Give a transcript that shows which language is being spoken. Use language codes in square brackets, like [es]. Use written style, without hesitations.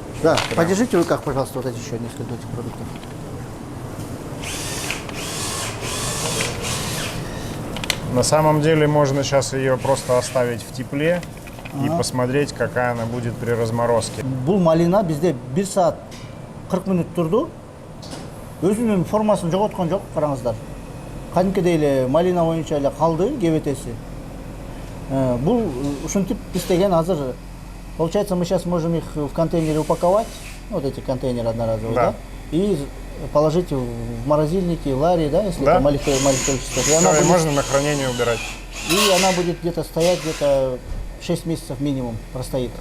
[ru] Да, подержите в руках, пожалуйста, вот эти еще несколько этих продуктов. На самом деле можно сейчас ее просто оставить в тепле и посмотреть, какая она будет при разморозке. [ky] Бул малина бизде 1 саат 40 мүнөт турду. Өзүнүн формасын жоготкон жок, караңыздар. Кадимкидей эле малина боюнча эле калды, кебетеси. Бул ушинтип истеген азыр. [ru] Получается, мы сейчас можем их в контейнере упаковать, вот эти контейнеры одноразовые, Да. да? И положить в морозильники, в ларри, да, если Да. это маленькое количество. И она Всё, и будет- можно на хранение убирать. И она будет где-то стоять, где-то 6 месяцев минимум простоит.